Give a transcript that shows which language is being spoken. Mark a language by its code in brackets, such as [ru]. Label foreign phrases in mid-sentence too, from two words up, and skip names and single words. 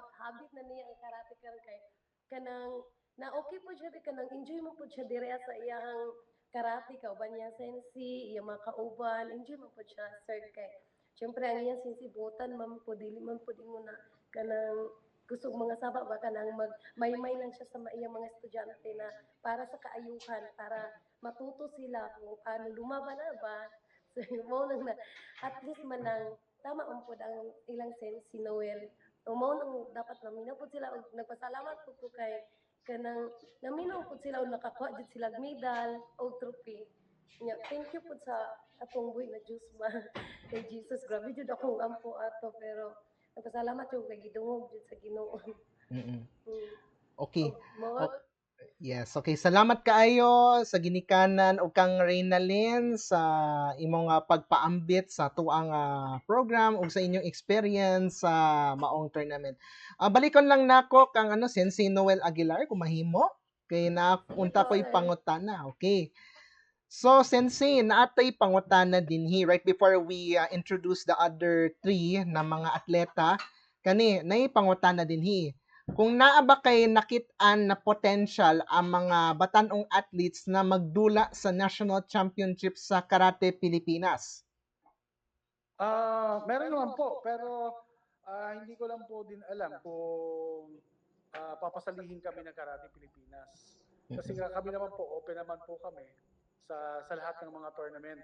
[ceb] Habit na niya ang karate karon kay kanang na okay po siya kanang enjoy mo po siya dire sa iyang karate kauban niya sensi, iyang mga kauban, enjoy mo po siya sir kay. Siyempre ang iyang sensi butan man po dili man po mo na kanang gusto mga saba ba kanang may lang siya sa iyang mga estudyante na para sa kaayuhan [tl] para matuto sila kung paano lumaban [ceb] na ba. So, mo nang na, at least man lang, tama man po ang ilang sense si Noel. O mo nang dapat naminaw po sila, og nagpasalamat po ko kay kanang naminaw po sila o nakakuha jud sila og medal o trophy. [en] Thank you [ceb] po sa atong buhay na Diyos ba. Kay Jesus, grabe jud akong ampo ato, pero nagpasalamat jud kay gidungog jud sa Ginoo. Mm-mm. Okay. Mo, [en] Yes, okay. [ceb] Salamat kaayo sa ginikanan ug kang Reynalyn sa imong pagpaambit sa tuang program ug sa inyong experience sa maong tournament. Balikon lang nako kang Sensei Noel Aguilar kung mahimo kay naunta ko'y pangutana. Okay. So, Sensei, naatay pangutana dinhi [en] right before we introduce the other three [ceb] na mga atleta. Kani, nay pangutana dinhi. Kung naa ba kay nakit-an na potential ang mga batanong athletes na magdula sa National Championship sa Karate Pilipinas? [tl] Meron naman po, pero hindi ko lang po din alam kung papasalihin kami ng Karate Pilipinas. Kasi nga kami naman po, open naman po kami sa lahat ng mga tournament.